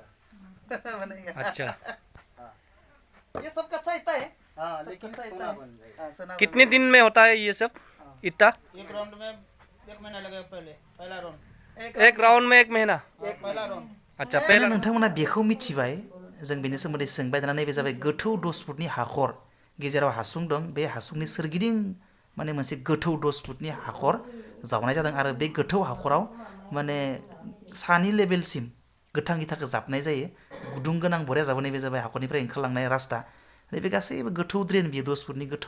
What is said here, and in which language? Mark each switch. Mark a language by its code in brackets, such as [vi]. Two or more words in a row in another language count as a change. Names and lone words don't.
[hi] बनेगा। अच्छा ये सब कच्चा इटा है। हाँ, सब लेकिन कच्चा इटा सोना है। बन जाएगा। हाँ, सोना कितने दिन में होता है ये सब इतना? एक राउंड में 1 महीना लगेगा। पहले पहला राउंड, एक राउंड में 1 महीना? पहला राउंड। अच्छा पहले पहले [brx] नोंथांमोना बेखौ मिथिबाय जों बेनि सोमोन्दै सोंबाय दाना नैबे जाबाय गोथौ 10 फुटनि हाखर गेजेराव हासुं दं बे हासुंनि सोरगिदिं माने मोनसे गोथौ 10 फुटनि हाखर जावनाय जादों आरो बे गोथौ हाखराव माने सानि लेभेलसिम गोथां इथाखौ जाबनाय जायो गुदुं गोनां बरिया जाबो नैबे जाबाय हाखरनिफ्राय ओंखारलांनाय रास्ता नैबे गासैबो गोथौ ड्रेन बियो 10 फुटनि गोथौ